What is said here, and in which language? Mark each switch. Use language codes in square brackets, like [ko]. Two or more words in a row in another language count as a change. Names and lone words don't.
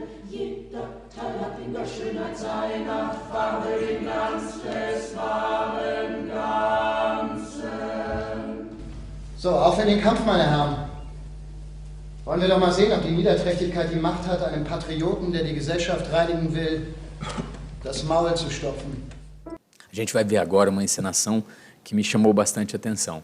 [de] Jeder Teil hat in der Schönheit seiner Farbe den Glanz des wahren Ganzen. So, auf in den Kampf, meine Herren. Wollen wir doch mal sehen, ob die Niederträchtigkeit die Macht hat, einem Patrioten, der die Gesellschaft reinigen will, das Maul zu stopfen. [pt] A gente vai ver agora uma encenação que me chamou bastante atenção.